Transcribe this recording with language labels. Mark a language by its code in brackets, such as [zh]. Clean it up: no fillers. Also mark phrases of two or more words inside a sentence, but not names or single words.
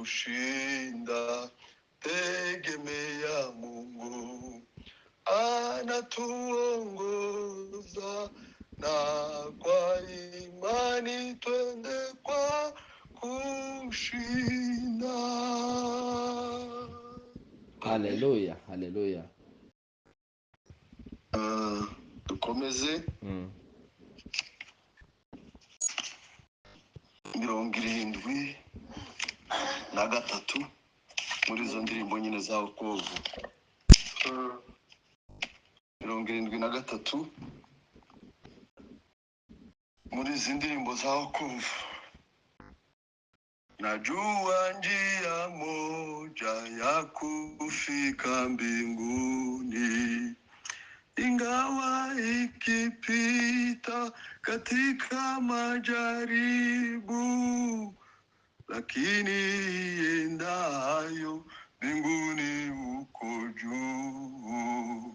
[sw] kushinda, tegemea Mungu anatuongoza, na kwa imani twende kwa kushinda. Haleluya, haleluya. [rw] Dukomeze. 73 muri izo ndirimbo nyine za wokovu. 73 muri izi ndirimbo za wokovu. [sw] Najua njia moja ya kufika mbinguni, ingawa ikipita katika majaribu, lakini iendayo mbinguni huko juu.